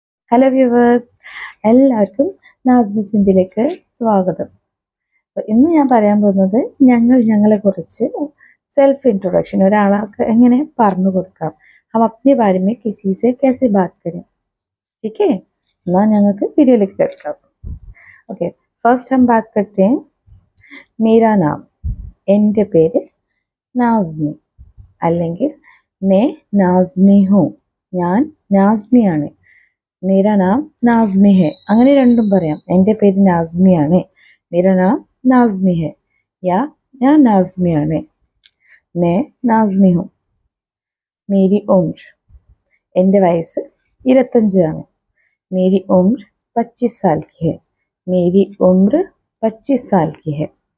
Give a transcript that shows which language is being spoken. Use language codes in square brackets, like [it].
[ml] Hello viewers, എല്ലാവർക്കും നാസ്മിസ് ഹിന്ദിയിലേക്ക് സ്വാഗതം. ഇന്ന് ഞാൻ പറയാൻ പോകുന്നത് ഞങ്ങളെക്കുറിച്ച് സെൽഫ് ഇൻട്രൊഡക്ഷൻ ഒരാൾക്ക് എങ്ങനെ പറഞ്ഞു കൊടുക്കാം. [hi] हम अपने बारे में किसी से कैसे बात करें. ठीक है, [ml] എന്നാൽ ഞങ്ങൾക്ക് വീഡിയോയിലേക്ക് കേൾക്കാം. [hi] ഓക്കെ, ഫസ്റ്റ് हम बात करते हैं. मेरा नाम, [ml] എൻ്റെ പേര് നാസ്മി, അല്ലെങ്കിൽ [hi] मैं नाज़मी हूँ, [ml] ഞാൻ നാസ്മിയാണ്. [hi] मेरा नाम नाज़मी है, [ml] അങ്ങനെ രണ്ടും പറയാം. എൻ്റെ പേര് നാസ്മിയാണ്, [hi] मेरा नाम नाज़मी है, या [ml] ഞാൻ നാസ്മിയാണ്. [hi] मैं नाज़मी हूँ. मेरी उम्र, [ml] എൻ്റെ വയസ്സ് 25 ആണ്. [hi] मेरी उम्र 25 साल की है. मेरी उम्र 25 साल की है.